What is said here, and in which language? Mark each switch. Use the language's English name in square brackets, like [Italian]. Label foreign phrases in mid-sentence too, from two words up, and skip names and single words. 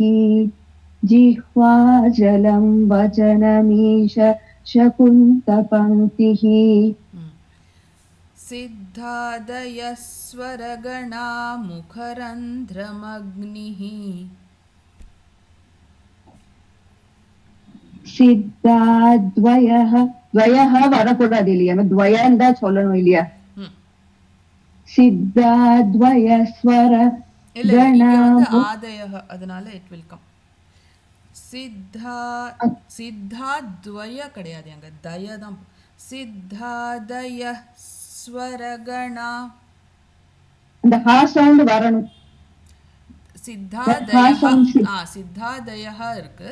[Sanskrit] जिह्वा जलं वचनमीश शकुन्तपङ्क्तिः. सिद्धादयः स्वरगणा मुखरन्ध्रमग्निः. सिद्धाद्वयः द्वयः [Tamil] வரக்கூடாது இல்லையா द्वयம் தான் சொல்லணும் இல்லையா [Sanskrit] सिद्धाद्वय स्वर [Tamil] இல்ல இங்க வந்து ஆதயः அதனால [English] it will come. [Tamil] சித்தாத்வய கிடையாது அங்க தய தான். [Sanskrit] सिद्धादय स्वरगणा [Tamil] அந்த ஹா சவுண்ட் வரணும். சித்தாதயஹ sounds. சித்தாதயஹ இருக்கு.